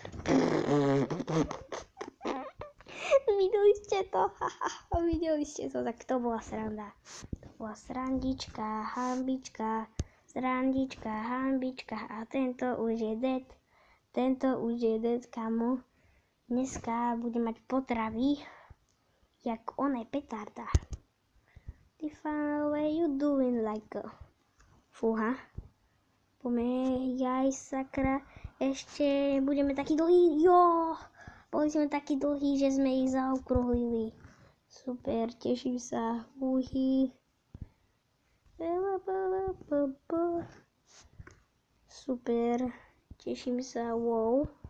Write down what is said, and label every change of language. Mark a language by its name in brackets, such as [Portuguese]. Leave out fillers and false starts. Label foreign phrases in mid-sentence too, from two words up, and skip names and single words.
[Slovak] Videli ste to, tak to bola sranda. To bola srandička, hambička, srandička, hambička a tento už je dead, kamo. Dneska bude mať potravy. Jak ona je petarda. [English] Tiffany, what you doing like a... [Slovak] Fúha. Poďme, jaj, sakra. Ešte budeme takí dlhí. Jo! Boli sme takí dlhí, že sme ich zaokrúhlili. Super, teším sa. Uhy. Super, teším sa. Wow.